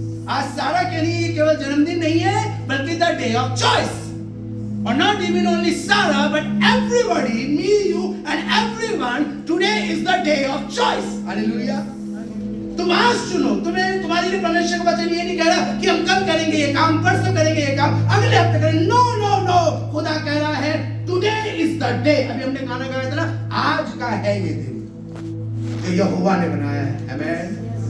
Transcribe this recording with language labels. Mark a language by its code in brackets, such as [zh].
[hi] आज सारा के लिए केवल जन्मदिन नहीं है, बल्कि [en] The day of choice. और not even only Sarah, but everybody, me, you, and everyone, today is the day of choice. [hi] Hallelujah. तुम आज चुनो। तुम्हारे लिए परमेश्वर का वचन ये नहीं कह रहा कि हम कल करेंगे ये काम, परसों करेंगे ये काम, अगले हफ्ते करेंगे। [en] no no no, [hi] खुदा कह रहा है [en] today is the day। [hi] अभी हमने गाना गाया था ना, आज का है ये दिन जो यहोवा ने बनाया है। आमेन।